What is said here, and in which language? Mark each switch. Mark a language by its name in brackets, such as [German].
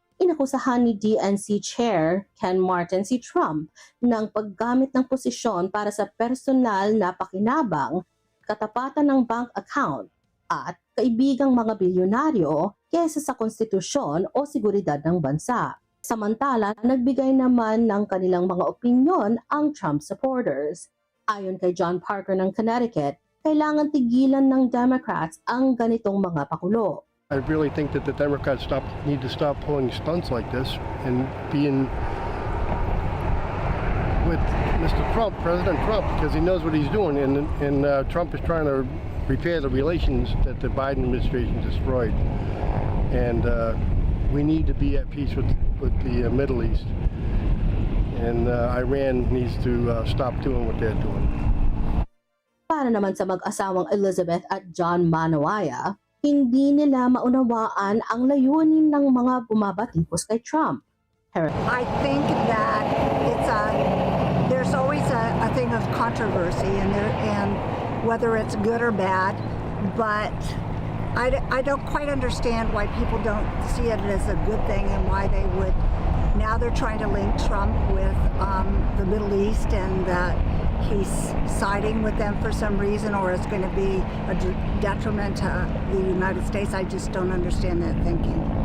[Filipino] Inakusahan ni DNC Chair Ken Martin si Trump ng paggamit ng posisyon para sa personal na pakinabang, katapatan ng bank account at kaibigang mga bilyonaryo kesa sa konstitusyon o seguridad ng bansa. Samantala, nagbigay naman ng kanilang mga opinyon ang Trump supporters. Ayon kay John Parker ng Connecticut, kailangan tigilan ng Democrats ang ganitong mga pakulo. [English] I really think that the Democrats need to stop pulling stunts like this and being with Mr. Trump, President Trump, because he knows what he's doing, and Trump is trying to repair the relations that the Biden administration destroyed. And we need to be at peace with the Middle East, and Iran needs to stop doing what they're doing. [Filipino] Para naman sa mag-asawang Elizabeth at John Manawaya, hindi nila maunawaan ang layunin ng mga bumabatikos kay Trump. [English] I think that there's always a thing of controversy and whether it's good or bad, but I don't quite understand why people don't see it as a good thing and why they would. Now they're trying to link Trump with the Middle East and that he's siding with them for some reason, or it's going to be a detriment to the United States. I just don't understand that thinking.